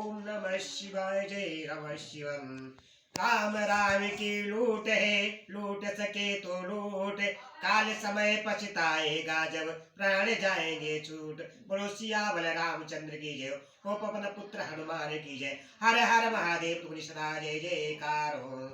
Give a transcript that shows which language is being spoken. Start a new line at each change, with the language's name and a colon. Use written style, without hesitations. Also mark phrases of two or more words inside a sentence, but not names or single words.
Sanskrit: ओम नमः शिवाय जय नमः शिवम।
Hindi: राम राम की लूट है लूट सके तो लूट काल समय पछताएगा जब प्राण जाएंगे छूट। बोलो सियावर रामचंद्र की जय हो पवन पुत्र हनुमान की जय। हर हर महादेव तुम सदा जय जयकार हो।